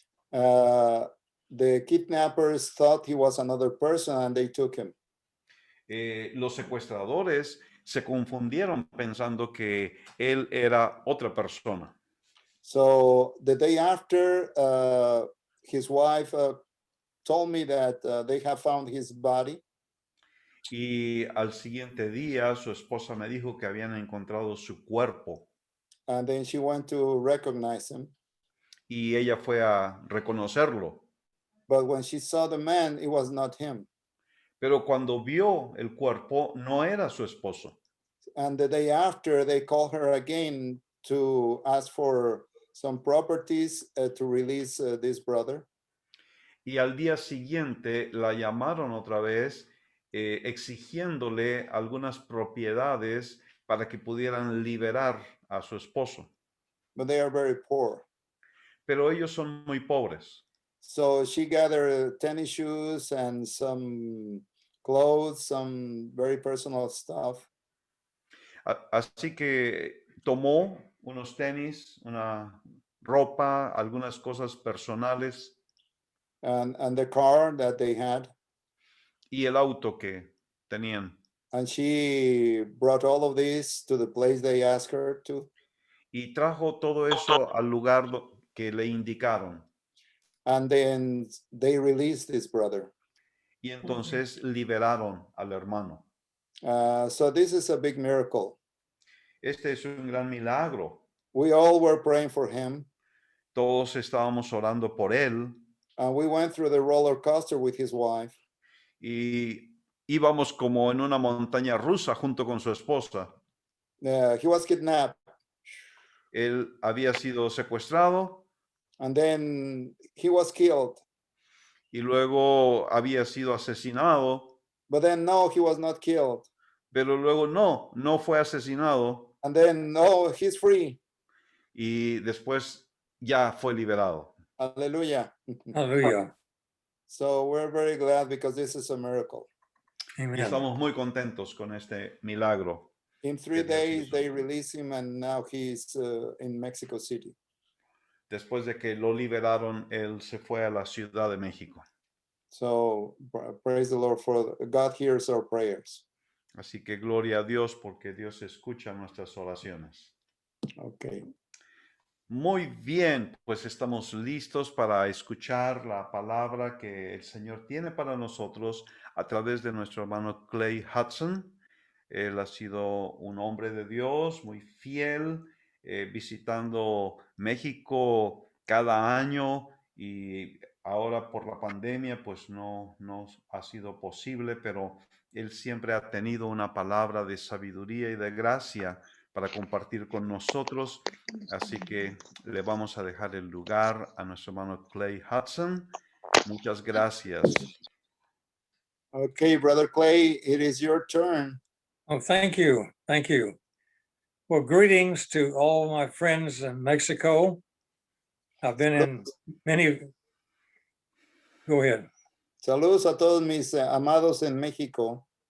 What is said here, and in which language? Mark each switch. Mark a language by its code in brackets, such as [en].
[en] The kidnappers thought he was another person and they took him. [es] Los secuestradores se confundieron pensando que él era otra persona. [en] So the day after, his wife told me that they have found his body. [es] Y al siguiente día su esposa me dijo que habían encontrado su cuerpo. [en] And then she went to recognize him. [es] Y ella fue a reconocerlo. [en] But when she saw the man, it was not him. [es] Pero cuando vio el cuerpo, no era su esposo. [en] And the day after, they called her again to ask for some properties to release this brother. [es] Y al día siguiente la llamaron otra vez exigiéndole algunas propiedades para que pudieran liberar a su esposo. [en] But they are very poor. [es] Pero ellos son muy pobres. [en] So she gathered tennis shoes and some clothes, some very personal stuff. [es] Así que tomó unos tenis, una ropa, algunas cosas personales [en] And the car that they had. [es] y el auto que tenían. [en] And she brought all of this to the place they asked her to. [es] Y trajo todo eso al lugar que le indicaron. [en] And then they released this brother. [es] Y entonces liberaron al hermano. [en] So this is a big miracle. [es] Este es un gran milagro. [en] We all were praying for him. [es] Todos estábamos orando por él [en] And we went through the roller coaster with his wife. [es] y íbamos como en una montaña rusa junto con su esposa. [en] He was kidnapped. [es] Él había sido secuestrado [en] And then he was killed. [es] y luego había sido asesinado, [en] But then no, he was not killed. [es] pero luego no fue asesinado [en] And then no, he's free. [es] y después ya fue liberado. [en] Hallelujah. [es] Hallelujah. [en] So we're very glad because this is a miracle. [es] Y [en] Amen. [es] estamos muy contentos con este milagro. [en] In 3 [es] Dios [en] days, [es] hizo. [en] they released him, and now he's in Mexico City. [es] Después de que lo liberaron, él se fue a la Ciudad de México. [en] So praise the Lord for God hears our prayers. [es] Así que gloria a Dios porque Dios escucha nuestras oraciones. [en] Okay. [es] Muy bien, pues estamos listos para escuchar la palabra que el Señor tiene para nosotros a través de nuestro hermano Clay Hudson. Él ha sido un hombre de Dios muy fiel, visitando México cada año y ahora por la pandemia pues no ha sido posible, pero él siempre ha tenido una palabra de sabiduría y de gracia para compartir con nosotros. Así que le vamos a dejar el lugar a nuestro hermano Clay Hudson. Muchas gracias. [en] Okay, Brother Clay, it is your turn. Oh, thank you. Thank you. Well, greetings to all my friends in Mexico. I've been in many. Go ahead. [es] Saludos a todos mis amados en México.